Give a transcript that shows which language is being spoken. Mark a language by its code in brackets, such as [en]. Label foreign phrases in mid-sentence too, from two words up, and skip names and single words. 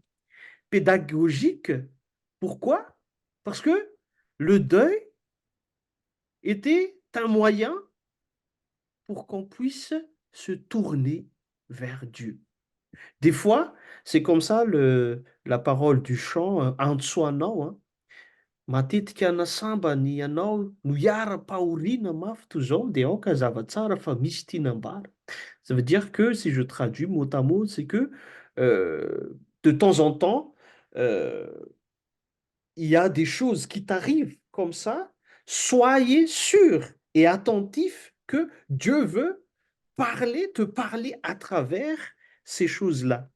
[fr] Pédagogique, pourquoi? Parce que le deuil était un moyen pour qu'on puisse se tourner vers Dieu. Des fois, c'est comme ça la parole du chant antsoanao, hein. [mg] Matetika nasamba ny ianao no hiara-pahoriana mafy toy izao dia aoka zava-tsara fa misy tinam-bara. [fr] Ça veut dire que, si je traduis mot à mot, c'est que de temps en temps, euh, il y a des choses qui t'arrivent comme ça. Soyez sûr et attentif que Dieu veut te parler à travers ces choses-là.